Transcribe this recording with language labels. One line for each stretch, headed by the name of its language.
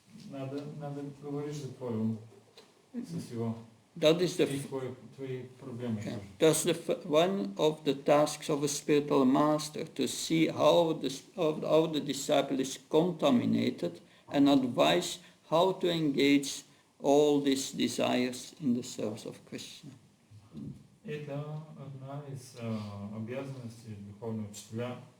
Russian: Надо говорить за твой ум, со всего.
English: That is
Russian: твои проблемы. Yeah.
English: That's one of the tasks of a spiritual master, to see how the disciple is contaminated and advise how to engage all these desires in the service of Krishna.
Russian: Это одна из обязанностей духовного учителя.